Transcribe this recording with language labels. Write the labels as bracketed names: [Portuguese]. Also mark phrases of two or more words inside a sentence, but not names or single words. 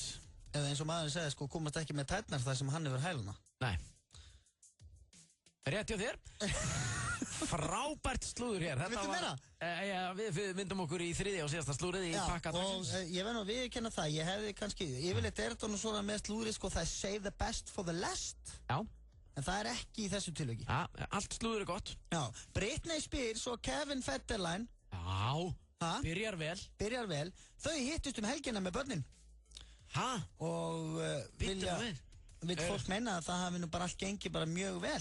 [Icelandic] Eða eins og maður segði sko, komast ekki með tærnar þar sem hann hefur hælana. Nei. Rétt hjá þér. Frábært slúður hér. Viltu meira? Við myndum okkur í þriðja og síðasta slúrið í pakka dagsins. Og ég verð nú að viðurkenna það, ég hefði kannski, yfirleitt er þetta nú svona með slúðrið sko, það er [English] save the best for the last. [Icelandic] Já. En það er ekki í þessu tilviki. Já, allt slúður er gott. Já, Britney Spears og Kevin Federline. Já, byrjar vel. Þau hittust helgina með börnin. Og vill fólk meina að það hafi nú bara allt gengið bara mjög vel.